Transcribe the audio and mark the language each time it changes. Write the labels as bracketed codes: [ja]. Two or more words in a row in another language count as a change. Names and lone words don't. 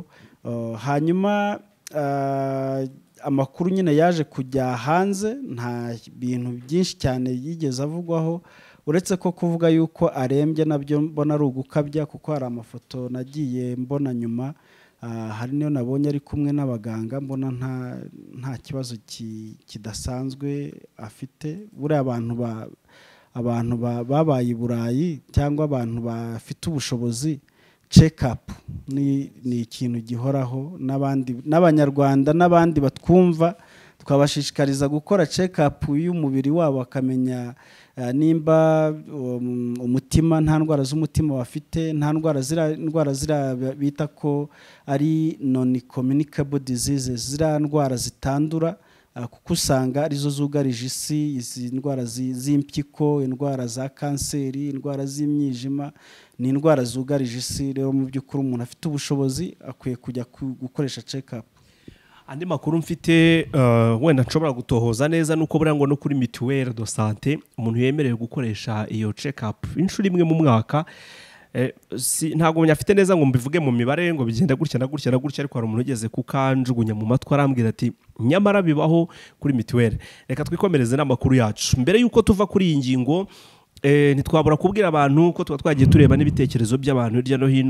[rw] Hanyuma amakuru nyine yaje kujya hanze, nta bintu byinshi cyane yigeze avugwaho, uretse ko kuvuga yuko arembye nabyo mbona ari ugukabya, kuko hari amafoto nagiye mbona nyuma, hari niyo nabonye ari kumwe n'abaganga, mbona nta kibazo kidasanzwe afite. Buriya abantu babaye i Burayi cyangwa abantu bafite ubushobozi, [en] check up [rw] ni ikintu gihoraho, n'abanyarwanda n'abandi batwumva twabashishikariza gukora [en] check up [rw] y'umubiri wabo, akamenya nimba umutima, nta ndwara z'umutima bafite, nta ndwara zira bita ko ari [en] non communicable diseases, [rw] zira ndwara zitandura, kuko usanga arizo zugarije isi, izi ndwara z'impyiko, indwara za kanseri, indwara z'imyijima, ni indwara zugarije isi. Rero mu by'ukuri umuntu afite ubushobozi akwiye kujya gukoresha [en] check up. [rw] Andi makuru mfite wenda nshobora gutohoza neza nuko buriya ngo no kuri Mutuelle de Santé umuntu yemerewe gukoresha iyo [en] check up [rw] inshuro imwe mu mwaka. Ntago nyafite neza ngo mbivuge mu mibare ngo bigenda gutya na gutya na gutya, ariko hari umuntu ugeze kukanjugunya mu matwi arambwira ati nyamara bibaho kuri Mutuelle. Reka twikomereze n'amakuru yacu. Mbere yuko tuva kuri iyi ngingo, ntitwabura kubwira abantu ko tuba twagiye tureba n'ibitekerezo by'abantu hirya no hino.